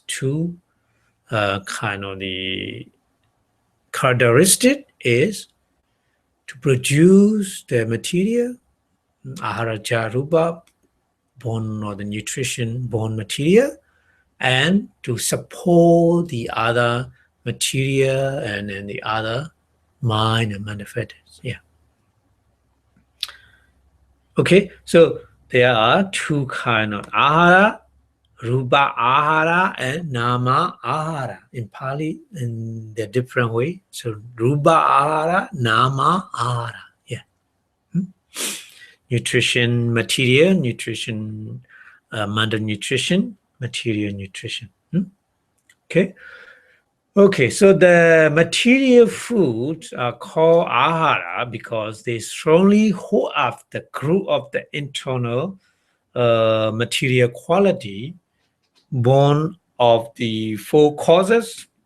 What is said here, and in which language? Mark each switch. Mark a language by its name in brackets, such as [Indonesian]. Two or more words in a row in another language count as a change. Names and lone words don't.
[English] two kind of the characteristic is to produce the material, [Pali] āhāra rupa, [English] born or the nutrition born material, and to support the other material and then the other mind and manifestors. Yeah. Okay, so there are two kind of āhāra, [Pali] rupa āhāra [English] and [Pali] nama āhāra [English] in Pali in the different way. [Pali] So rupa āhāra, nama āhāra. [English] Yeah. Nutrition material, nutrition mental nutrition, material nutrition. Okay, so the material foods are called āhāra because they strongly hold up the group of the internal material quality born of the four causes.